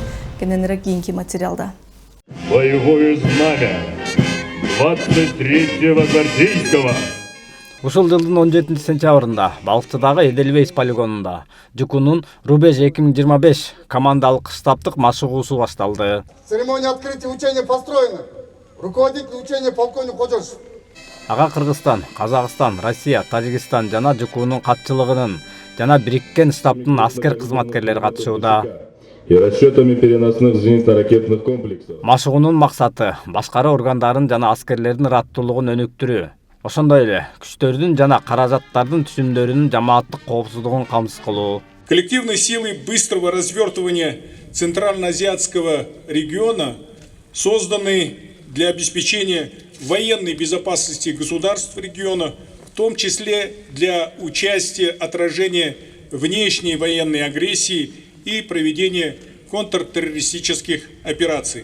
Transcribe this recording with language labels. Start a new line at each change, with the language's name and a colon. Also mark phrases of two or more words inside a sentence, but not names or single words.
Kyrgyz: Кененирээк кийинки материалда.
Russian: Боевое знамя 23-го гвардейского.
Kyrgyz: Ушул жылдын 17 сентябрында балыкчыдагы Эдельвейс полигонунда ЖКУнун Рубеж 2025 командалык штабтык машыгуусу башталды.
Russian: Церемония открытия учения построена. Руководитель учения полковник Кожошев.
Kyrgyz: Ага Кыргызстан, Казакстан, Россия, Тажикстан жана ЖКУнун катчылыгынын жана бириккен штабтын аскер кызматкерлери катышууда.
Russian: И расчетами переносных зенитно-ракетных комплексов.
Kyrgyz: Машыгуунун максаты башкаруу органдарын жана аскерлердин ыраттуулугун өнүктүрүү. Ошондой эле күчтөрдүн жана каражаттардын түшүмдөрүнүн жамааттык коопсуздугун камсыз кылуу.
Russian: Коллективной силой быстрого развертывания Центральноазиатского региона созданы для обеспечения военной безопасности государств региона, в том числе для участия, отражения внешней военной агрессии и проведения контртеррористических операций.